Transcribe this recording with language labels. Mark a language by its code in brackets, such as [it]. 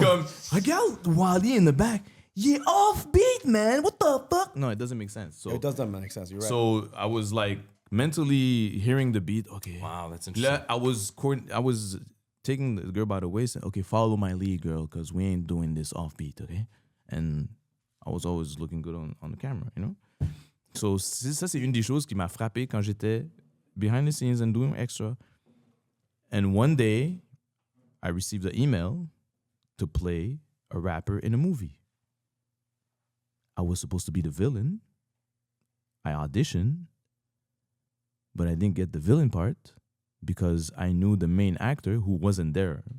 [fr] Comme, regarde [en] Wahlee in the back. Yeah, off beat, man. What the fuck? No, it doesn't make sense. So It doesn't make sense. You're right. So I was like mentally hearing the beat. Okay. Wow, that's interesting. I was taking the girl by the waist. Okay, follow my lead, girl, because we ain't doing this off beat, okay? And I was always looking good on the camera, you know? [fr] So ça, c'est une des choses qui m'a frappé quand j'étais [en] behind the scenes and doing extra. And one day, I received an email to play a rapper in a movie. I was supposed to be the villain. I auditioned, but I didn't get the villain part because I knew the main actor who wasn't there.